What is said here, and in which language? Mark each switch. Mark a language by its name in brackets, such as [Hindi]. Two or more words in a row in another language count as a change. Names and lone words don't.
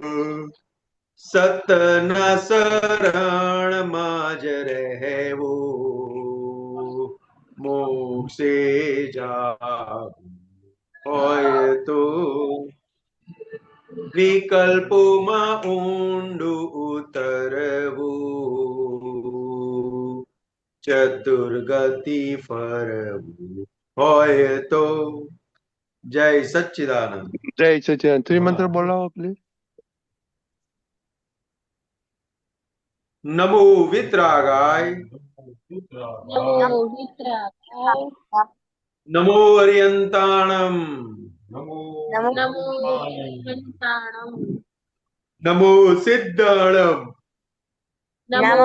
[Gujarati] સતના શરણમાં જ રહેવું, મોક્ષે જાવું હોય તો વિકલ્પોમાં ઊંડું ઉતરવું, ચતુર્ગતિ ફરવું હોય તો. જય સચ્ચિદાનંદ. જય સચ્ચિદાનંદ. ત્રિમંત્ર બોલાવો પ્લીઝ. [Prakrit languages] नमो वितरागाय, नमो वितरागाय, नमो अरियंताणम, नमो नित्यंताणम, नमो सिद्धाणम, नमो